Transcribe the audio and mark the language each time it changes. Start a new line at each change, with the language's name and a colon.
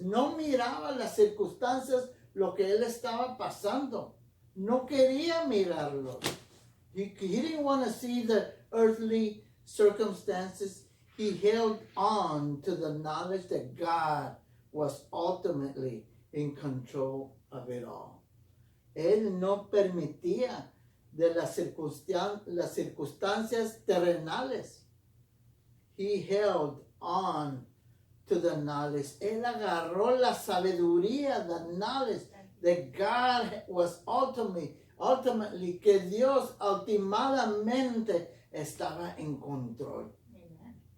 Spanish: No miraba las circunstancias, lo que él estaba pasando. No quería mirarlo.
English: He didn't want to see the earthly circumstances. He held on to the knowledge that God was ultimately in control of it all.
Spanish: Él no permitía de las circunstancias terrenales.
English: He held on to the knowledge.
Spanish: Él agarró la sabiduría,
English: the knowledge that God was ultimately,
Spanish: que Dios ultimadamente estaba en control.
English: Amen.